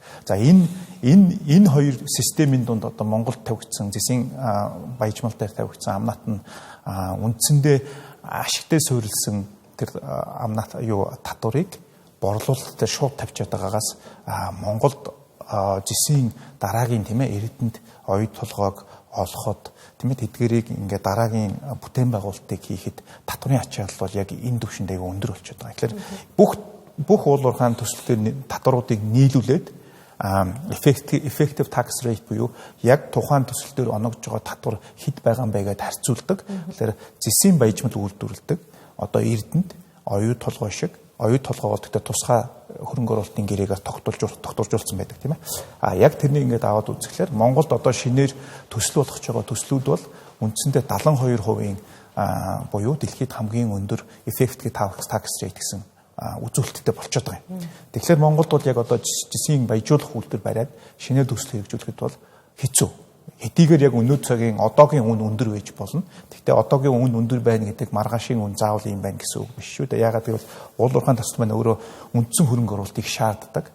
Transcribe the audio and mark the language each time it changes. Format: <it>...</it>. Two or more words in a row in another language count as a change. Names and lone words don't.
<mn>За энэ хоёр системийн дунд одоо Монголд тавигдсан зэсийн баяжмал дээр тавигдсан амнат нь үндсэндээ ашигтай суурилсан тэр амнат татварыг борлуулалт дээр шууд тавьчихад байгаагаас Монголд зэсийн дараагийн тийм ээ эрдэнэт оюут толгойг олоход тийм ээ тэдгэрийг ингээд дараагийн бүтээн байгуулалтыг хийхэд татварын ачаал бол яг энэ түвшинд аяга өндөр болчиход байгаа. Тэгэхээр бүх уул уурхайн төслөөр татваруудыг нийлүүлээд</mn> <en>effective tax rate</en> <mn>буюу яг тухайн төсөл дээр оногдож байгаа татвар хэд байгаа юм бэ гэдээ харьцуулдаг. Тэгэхээр зэсийн баяжмал үйлдвэрлэдэг одоо эрдэнэт оюут толгой шиг оюут толгой бол гэхдээ тусгай хөрөнгө оруулалтын гэрээгээр тогтворжуулсан байдаг тийм ээ. Яг тэрнийг ингээд аваад үзэхлээр Монголд одоо шинээр төсөл болгож байгаа төслүүд бол үндсэндээ 72% буюу дэлхийд хамгийн өндөр</mn> <en>effective tax rate</en> <mn>гэсэн үзүүлэлттэй болчиход байгаа юм. Тэгэхээр Монголд бол яг одоо зэсийн баяжуулах үйлдвэр бариад шинээр төсөл хэрэгжүүлэхэд бол хэцүү. Хэдийгээр яг өнөө цагийн одоогийн үн өндөр байж болно. Гэхдээ одоогийн үн өндөр байна гэдэг маргаашийн үн заавал юм байна гэсэн үг биш шүү дээ. Яагаад гэвэл уул уурхайн төсөл маань өөрөө үндсэн хөрөнгө оруулалтыг шаарддаг.</mn>